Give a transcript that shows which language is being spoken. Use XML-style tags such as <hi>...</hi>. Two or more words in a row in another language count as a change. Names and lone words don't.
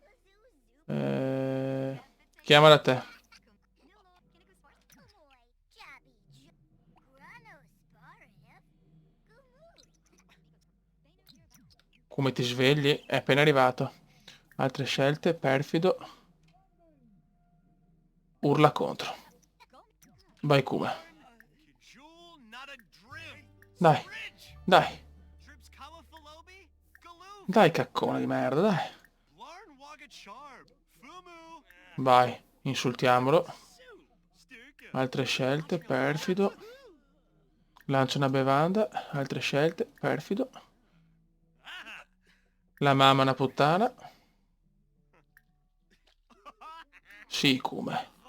<it>Chiamala a te. Come ti svegli? È appena arrivato. Altre scelte, perfido. Urla contro. Vai Kuma. Dai, dai. Dai caccone di merda, dai. Vai, insultiamolo. Altre scelte, perfido. Lancia una bevanda. Altre scelte, perfido. La mamma è una puttana. Sì, come.</it>